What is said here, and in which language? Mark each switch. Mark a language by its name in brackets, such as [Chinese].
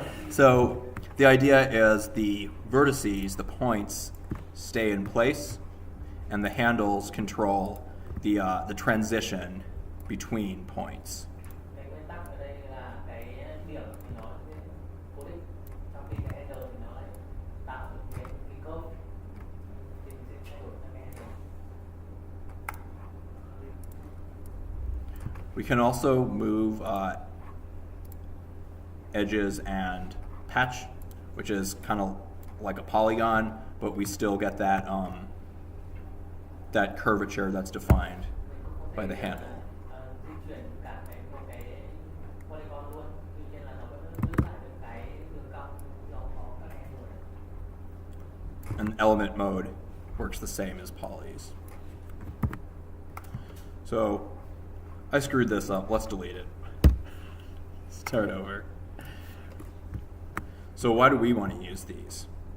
[English] So the idea is the vertices, the points, stay in place, and the handles control the transition between points. [Vietnamese] Cái nguyên tắc ở đây là cái điểm thì nó sẽ cố định, trong khi cái header thì nó lại tạo được cái curve thì mình sẽ thay đổi các cái header. [English] We can also move edges and patch, which is kind of like a polygon, but we still get that that curvature that's defined by the handle. [Vietnamese] Di chuyển cả một cái polygon luôn, tuy nhiên là nó vẫn giữ lại được cái đường cong do có các cái handle này. [English] And element mode works the same as polys. So I screwed this up. Let's delete it. Start over. So why do we want to use these?